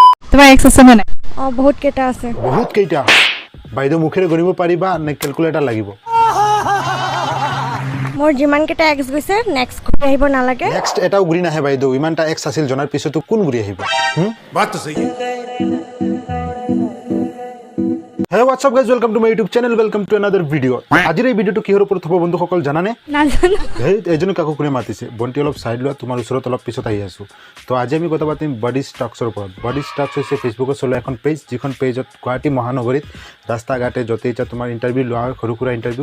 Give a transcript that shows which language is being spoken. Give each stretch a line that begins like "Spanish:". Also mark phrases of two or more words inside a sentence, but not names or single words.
Assamese: তোমাৰ এক্স আছে নে নাই? বহুত কেইটা আছে। বহুত কেইটা বাইদেউ মুখেৰে গণিব পাৰিবা নে ক্যালকুলেটৰ লাগিব? মোৰ যিমান কেইটা এক্স গৈছে নেক্সট ঘূৰি আহিব নালাগে। নেক্সট এটাও ঘূৰি নাহে বাইদেউ, ইমানটা এক্স আছিল জনাৰ পিছতো কোন ঘূৰি আহিব?
Hindi: बात तो सही है।
English: Hey, what's up guys, welcome to my YouTube channel, welcome to another video.
Assamese: আজিৰ এই ভিডিওটো কিহৰ ওপৰত হ'ব বন্ধুসকল জানানে? নাজানো। হেই এজনী কাকো কোনে মাতিছে? বন্টি অলপ সাইড লোৱা, তোমাৰ ওচৰত অলপ পিছত আহি আছো। তো আজি আমি কথা পাতিম বডি ষ্টকছৰ ওপৰত। বডি ষ্টকছ হৈছে ফেচবুকত চলোৱা এখন পেজ, যিখন পেজত গুৱাহাটী মহানগৰীত ৰাস্তা ঘাটে য'তে ইচ্ছা তোমাৰ ইণ্টাৰভিউ লোৱা হয়, সৰু সুৰা ইণ্টাৰভিউ।